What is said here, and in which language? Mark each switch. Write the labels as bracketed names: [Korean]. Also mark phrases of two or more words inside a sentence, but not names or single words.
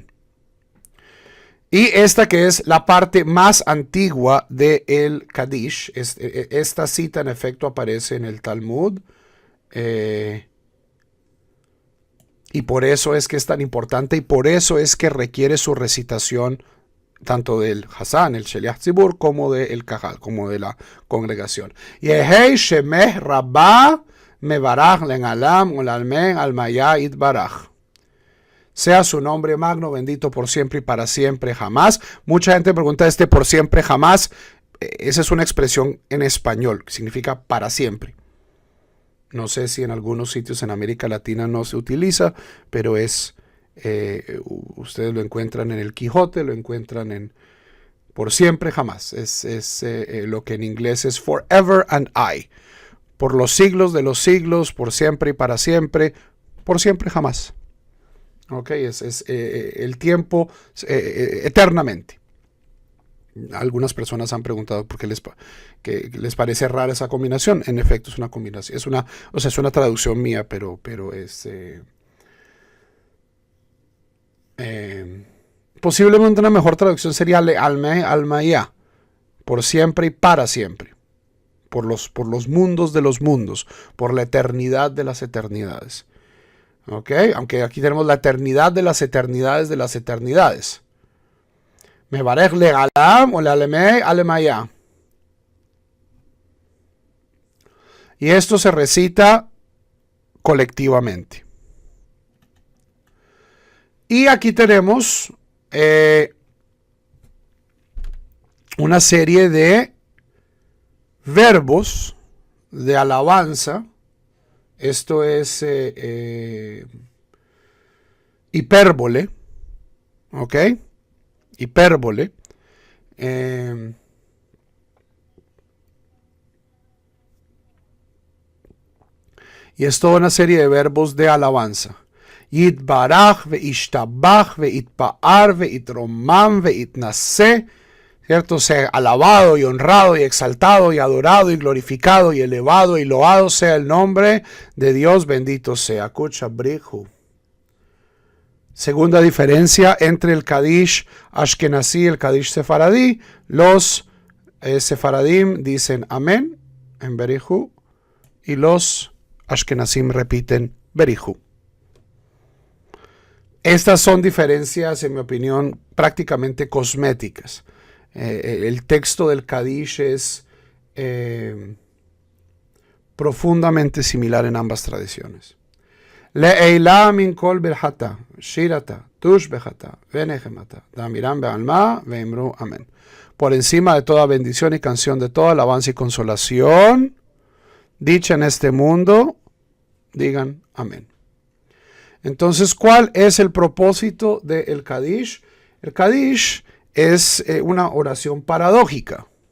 [Spanish] Y esta que es la parte más antigua del Kadish, esta cita en efecto aparece en el Talmud, y por eso es que es tan importante, y por eso es que requiere su recitación tanto del Hazán, el [Hebrew] שליח ציבור, [Spanish] como del Kahal, como de la congregación. [Aramaic] יהא שמה רבא מברך לעלם ולעלמי עלמיא יתברך. [Spanish] Sea su nombre magno, bendito por siempre y para siempre jamás. Mucha gente pregunta por siempre jamás. Esa es una expresión en español, que significa para siempre. No sé si en algunos sitios en América Latina no se utiliza, pero ustedes lo encuentran en el Quijote, lo encuentran en por siempre jamás. Es lo que en inglés es [English] forever and I. [Spanish] Por los siglos de los siglos, por siempre y para siempre, por siempre jamás. Ok, es el tiempo eternamente. Algunas personas han preguntado por qué les parece rara esa combinación. En efecto, es una combinación. Es una traducción mía, pero es posiblemente una mejor traducción sería almaya, por siempre y para siempre, por los mundos de los mundos, por la eternidad de las eternidades. Ok, aunque aquí tenemos la eternidad de las eternidades de las eternidades. [Aramaic] מברך לעלם ולעלמי עלמיא. [Spanish] Y esto se recita colectivamente. Y aquí tenemos una serie de verbos de alabanza. Esto es hipérbole, ¿ok? Hipérbole. Y es toda una serie de verbos de alabanza. [Aramaic] יתברך, וישתבח ויתפאר ויתרומם ויתנשא. [Spanish] ¿Cierto? Sea alabado y honrado y exaltado y adorado y glorificado y elevado y loado sea el nombre de Dios, bendito sea. [Aramaic] קודשא בריך הוא. [Spanish] Segunda diferencia entre el Kadish Ashkenazí y el Kadish Sefaradí. Los Sefaradim dicen amén en Berihu y los Ashkenazim repiten Berihu. Estas son diferencias, en mi opinión, prácticamente cosméticas. El texto del Kadish es profundamente similar en ambas tradiciones. [Aramaic] לעלא מן כל ברכתא שירתא תשבחתא ונחמתא דאמירן בעלמא ואמרו אמן. [Spanish] Por encima de toda bendición y canción, de toda alabanza y consolación, dicha en este mundo, digan amén. Entonces, ¿cuál es el propósito del Kadish? El Kadish es una oración paradójica.